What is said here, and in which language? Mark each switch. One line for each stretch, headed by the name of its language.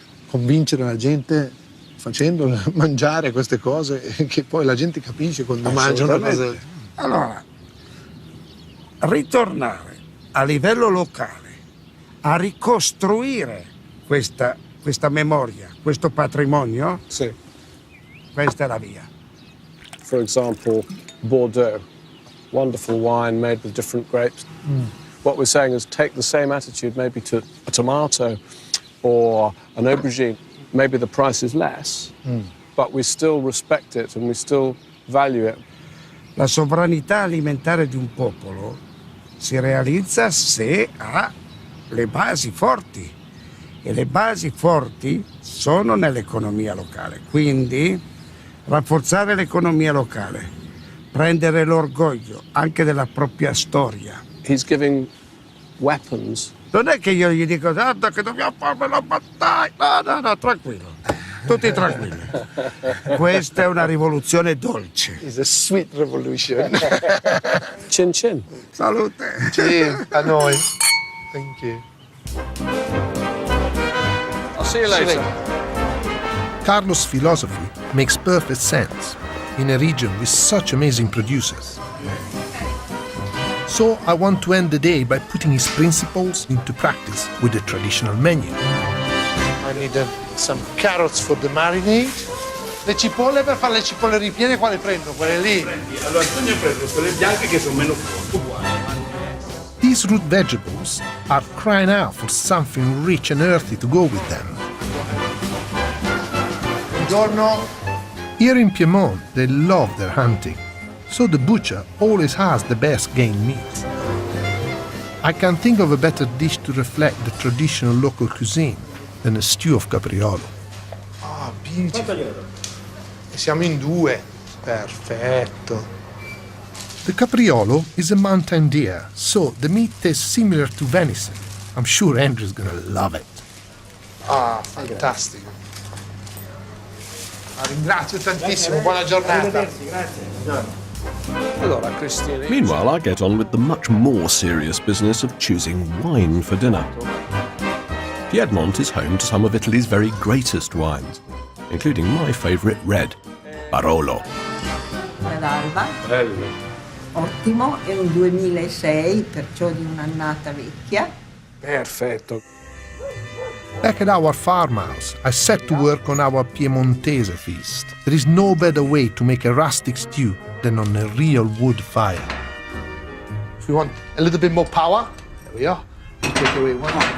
Italian: Convincere la gente facendo mangiare queste cose che poi la gente capisce quando mangia una cosa. Allora, ritornare a livello locale a ricostruire questa memoria, questo patrimonio, Sì. questa è la via.
English: For example, Bordeaux, wonderful wine made with different grapes. What we're saying is take the same attitude maybe to a tomato or an aubergine. Maybe the price is less, but we still respect it and we still value it.
Italian: La sovranità alimentare di un popolo si realizza se ha le basi forti, e le basi forti sono nell'economia locale. Quindi rafforzare l'economia locale, prendere l'orgoglio anche della propria storia.
English: He's giving weapons.
Italian: Non è che io gli dico guarda che dobbiamo fare la battaglia, no, tranquillo, tutti tranquilli. Questa è una rivoluzione dolce.
English: It's a sweet revolution.
Italian: Chin chin. Salute. Sì, a noi.
English: Thank you. I'll see you later. Carlo's philosophy makes perfect sense. in a region with such amazing producers. So I want to end the day by putting his principles into practice with the traditional menu. I need some carrots for the marinade.
Italian: Le cipolle per fare le cipolle ripiene, quale prendo? Quelle lì? Allora Antonio prende quelle bianche che sono meno forti.
English: These root vegetables are crying out for something rich and earthy to go with them.
Italian: Buongiorno.
English: Here in Piedmont, they love their hunting, so the butcher always has the best game meat. I can't think of a better dish to reflect the traditional local cuisine than a stew of capriolo. Ah, beautiful.
Italian: Siamo in due. Perfetto.
English: The capriolo is a mountain deer, so the meat tastes similar to venison. I'm sure Andrew's gonna love it.
Italian: Ah, fantastico. Ringrazio tantissimo, buona giornata. Allora, Cristina.
English: Meanwhile, I get on with the much more serious business of choosing wine for dinner. Piedmont is home to some of Italy's very greatest wines, including my favourite red, Barolo.
Italian: D'Alba. Ottimo, è un 2006, perciò di un'annata vecchia. Perfetto.
English: Back at our farmhouse, I set to work on our Piemontese feast. There is no better way to make a rustic stew than on a real wood fire. If you want a little bit more power, there we are. You take away one.